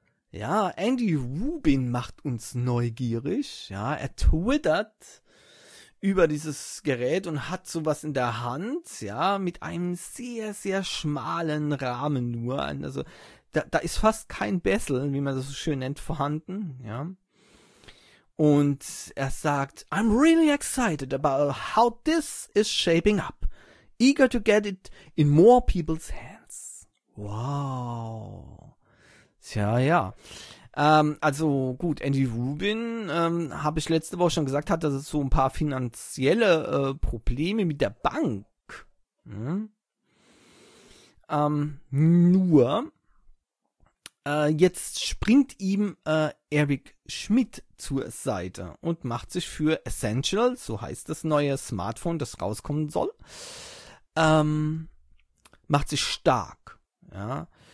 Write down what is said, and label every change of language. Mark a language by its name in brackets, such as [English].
[German] Ja, Andy Rubin macht uns neugierig. Ja, er twittert über dieses Gerät und hat sowas in der Hand. Ja, mit einem sehr, sehr schmalen Rahmen nur. Also, da ist fast kein Bezel, wie man das so schön nennt, vorhanden. Ja. Und er sagt, [English] I'm really excited about how this is shaping up. Eager to get it in more people's hands. [German] Wow. Tja, ja. Also gut, Andy Rubin, habe ich letzte Woche schon gesagt, hat, dass es so ein paar finanzielle Probleme mit der Bank. Hm? Nur jetzt springt ihm Eric Schmidt zur Seite und macht sich für Essential, so heißt das neue Smartphone, das rauskommen soll, macht sich stark. Ja.